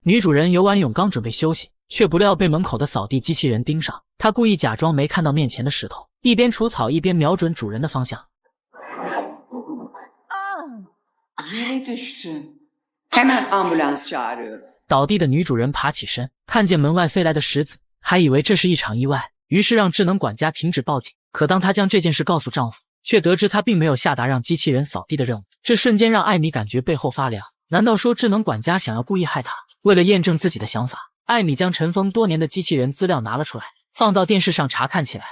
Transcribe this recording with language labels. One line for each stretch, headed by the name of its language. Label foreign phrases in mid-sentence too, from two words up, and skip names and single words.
Chinese: 女主人游完泳刚准备休息，却不料被门口的扫地机器人盯上。她故意假装没看到面前的石头，一边除草一边瞄准主人的方向。
Turkish: Yere düştün. Hemen ambulans çağırıyorum.
Chinese: 倒地的女主人爬起身，看见门外飞来的石子，还以为这是一场意外，于是让智能管家停止报警。可当她将这件事告诉丈夫，却得知他并没有下达让机器人扫地的任务。这瞬间让艾米感觉背后发凉。难道说智能管家想要故意害她？为了验证自己的想法，艾米将尘封多年的机器人资料拿了出来，放到电视上查看起来。